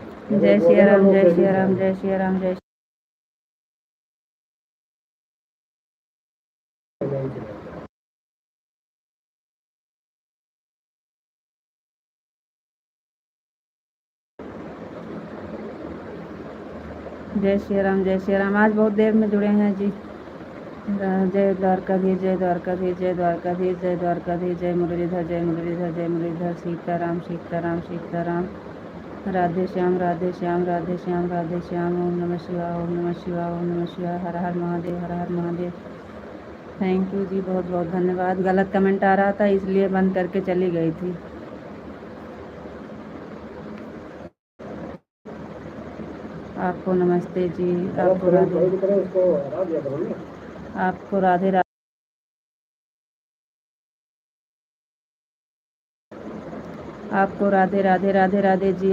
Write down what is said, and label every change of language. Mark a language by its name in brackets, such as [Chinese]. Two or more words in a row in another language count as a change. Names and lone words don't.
[Hindi] जय श्री राम, जय श्री राम, जय श्री राम, जय जय श्री राम, जय श्री राम। आज बहुत देर में जुड़े हैं जी। जय द्वारकाधीश, जय द्वारकाधीश, जय द्वारकाधीश, जय द्वारकाधीश, जय मुरलीधर, जय मुरलीधर, जय मुरलीधर। सीताराम, सीताराम, सीताराम। राधे श्याम, राधे श्याम, राधे श्याम, राधे श्याम। ओम नमः शिवाय, ओम नमः शिवाय, ओम नमः शिवाय। हर हर महादेव, हर हर महादेव। [English] thank you [Hindi] जी, बहुत बहुत धन्यवाद। गलत कमेंट आ रहा था इसलिए बंद करके चली गई थी। आपको नमस्ते जी, आपको राधे, आपको राधे राधे, आपको राधे राधे, राधे राधे जी।